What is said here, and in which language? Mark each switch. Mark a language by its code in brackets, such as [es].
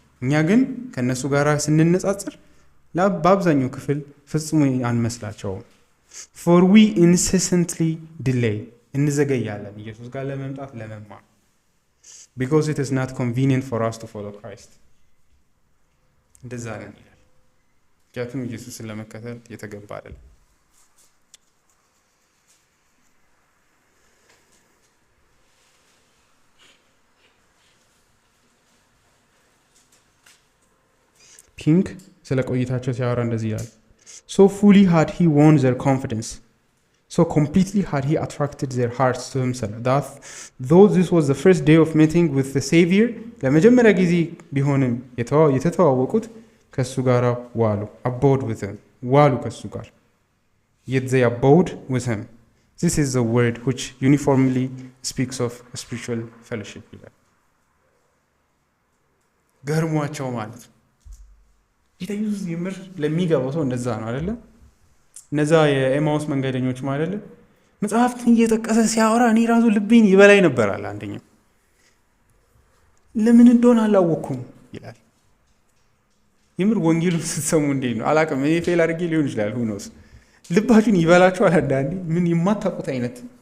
[am] እኛ ግን ከነሱ ጋር ስንነጻጸር በአብዛኛው ክፍል ፍጹም አንመስላቸውም። [en] For we incessantly delay, [am] እንዘገያለን ኢየሱስ ጋር ለመምጣት ለመማር። [en] Because it is not convenient for us to follow Christ. [am] እንደዛ ነን ይላል። ምክንያቱም ኢየሱስን ለመከተል የተገባ አይደለም። ኪንግ ስለ ቆይታቸው ሲያወራ እንደዚህ ይላል። [en] So fully had he won their confidence, so completely had he attracted their hearts to himself, that though this was the first day of meeting with the Savior, [am] ለመጀመሪያ ጊዜ ቢሆንም የተተዋወቁት ከሱ ጋር ዋሉ፣ [en] abode with him, [am] ዋሉ ከሱ ጋር። [en] Yet they abode with him. This is the word which uniformly speaks of spiritual fellowship [am] ይላል። ገርሟቸው ማለት ነው። ጌታ ኢየሱስ የምር ለሚገባው ሰው እንደዛ ነው አይደለ? እነዛ የኤማውስ መንገደኞች ማለት መጽሐፍትን እየጠቀሰ ሲያወራ እኔ ራሱ ልቤን ይበላይ ነበራል። አንደኛው ለምን እንደሆነ አላወኩም ይላል። የምር ወንጌሉን ስትሰሙ እንዴት ነው አላውቅም፣ እኔ ፌል አድርጌ ሊሆን ይችላል። ሁኖስ ልባችሁን ይበላችኋል አንዳንዴ። ምን የማታውቁት አይነት